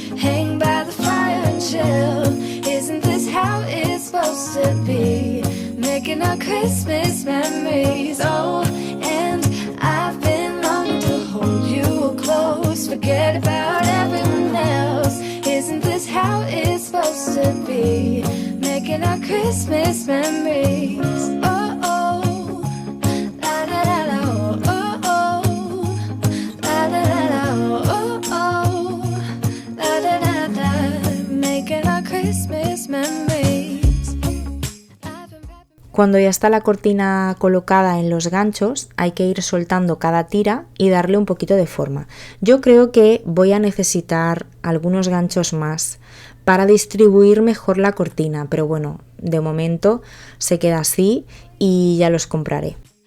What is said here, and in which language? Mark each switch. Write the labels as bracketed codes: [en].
[en] Hang by the fire and chill. Isn't this how it's supposed to be? Making our Christmas memories. Oh, and I've been longing to hold you close. Forget about everyone else. Isn't this how it's supposed to be? Making our Christmas memories. Oh, oh, la da da da, oh, oh, la da da da, oh, oh, la da da da. Making our Christmas memories. [es] Cuando ya está la cortina colocada en los ganchos, hay que ir soltando cada tira y darle un poquito de forma. Yo creo que voy a necesitar algunos ganchos más para distribuir mejor la cortina, pero bueno, de momento se queda así y ya los compraré.